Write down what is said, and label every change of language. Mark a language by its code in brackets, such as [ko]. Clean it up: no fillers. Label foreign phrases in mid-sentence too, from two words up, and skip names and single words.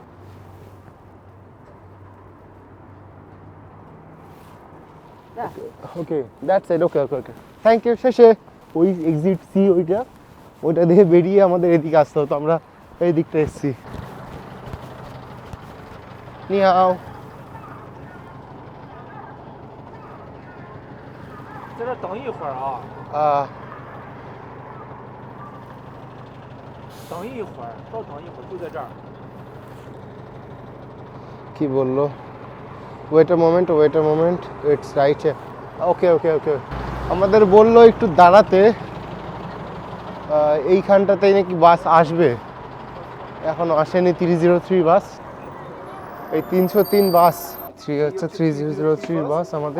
[en] OK, that's it. OK OK OK, thank you. [bn] শেষে ওই [en] exit C, [bn] ওইটা দিয়ে বেরিয়ে আমাদের এদিকে আসতে হতো। আমরা এই দিকটা এসেছি। নিয়াও। [zh] 等一会儿啊，等一会儿，稍等一会儿，就在这儿。 [bn] কি বললো? [en] wait a moment, it's right. OK OK OK, [bn] আমাদের বললো একটু দাঁড়াতে, এইখানটাতেই নাকি বাস আসবে। এখনো আসেনি 303 বাস। এই 303 বাস, 3 হচ্ছে 3003 বাস আমাদের।